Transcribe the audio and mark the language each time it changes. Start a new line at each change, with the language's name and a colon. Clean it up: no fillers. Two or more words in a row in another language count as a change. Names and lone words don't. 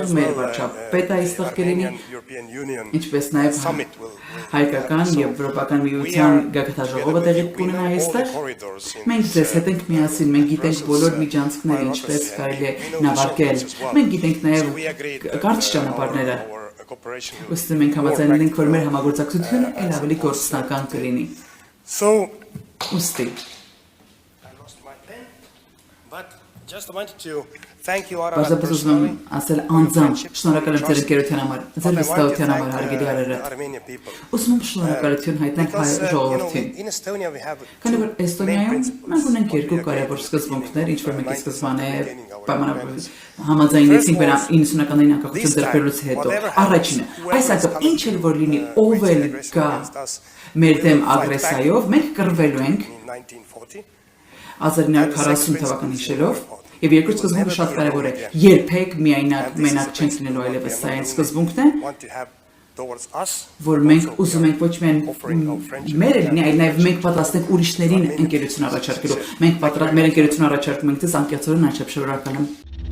Armenian: մեր վարչապետը այստեղ կլինի, ինչպես նաև հայկական եվրոպական միության գագաթաժողովը տեղի կունենա այստեղ։ Մենք ձեզ հետ ենք միասին, մենք գիտենք բոլոր միջանցքները, ինչպես կարելի է նավարկել, մենք գիտենք նաև կարճ ճանապարհները։ Ուստի մենք համաձայնել ենք, որ մեր համագործակցությունը ել ավելի գործնական կլինի։ Ուստի
English: But just wanted to thank you, Ararat,
Armenian: Պարզապես ուզում եմ ասել անձամբ շնորհակալ եմ ձեր ընկերության համար, ձեր վստահության համար հարգելի Արարատ։
English: Armenian people.
Armenian: Ուզում եմ շնորհակալություն հայտնել հայ ժողովրդին։
English: In Estonia we have
Armenian: Քանի որ Էստոնիայում մենք ունենք երկու կարևոր սկզբունքներ, ինչ որ մեկի սկզբանե պայմանավորված համաձայնեցինք վրա 90-ականներին անկախություն ձեռբերելուց հետո։ Առաջինը, այսինքն ինչ էլ որ լինի, ով էլ գա մեր դեմ ագրեսիայով, մենք կռվելու ենք
English: in 1940.
Armenian: 1940 թվականի հիշելով եւ երկրորդ սկզբունքը շատ կարեւոր է երբեք միայնակ մենակ չենք լինելու այլևս սա այն սկզբունքն է
English: Want to have towards us.
Armenian: որ մենք ուզում ենք ոչ միայն մեր լինի այլ նաեւ մենք պատրաստ ենք ուրիշներին ընկերություն առաջարկելու մենք պատրաստ մեր ընկերություն առաջարկում ենք դες անկեղծորեն անչափ շնորհակալ եմ